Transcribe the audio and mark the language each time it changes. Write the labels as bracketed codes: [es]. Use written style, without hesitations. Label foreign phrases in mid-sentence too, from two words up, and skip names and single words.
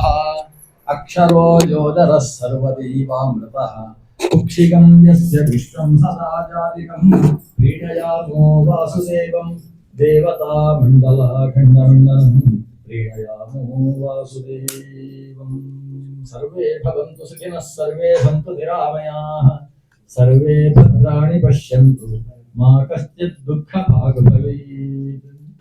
[sa] ಅಕ್ಷರೋ ಯೋಧರಃ ಸರ್ವದೈವಾಮೃತಃ ಕುಕ್ಷಿಗಂ ಯಸ್ಯ ವಿಶ್ವಂ ಸದಾ ಜಾತಿಕಂ ಕ್ರೀಡಯಾಮೋ ವಾಸುದೇವಂ ದೇವತಾ ಮಂಡಲ ಖಂಡಮಂಡಲಂ ಕ್ರೀಡಯಾಮೋ ವಾಸುದೇವಂ. ಸರ್ವೇ ಭವಂತು ಸುಖಿನಃ, ಸರ್ವೇ ಸಂತು ನಿರಾಮಯಾಃ, ಸರ್ವೇ ಭದ್ರಾಣಿ ಪಶ್ಯಂತು, ಮಾ ಕಶ್ಚಿತ್ ದುಃಖ ಭಾಗ್ ಭವೇತ್.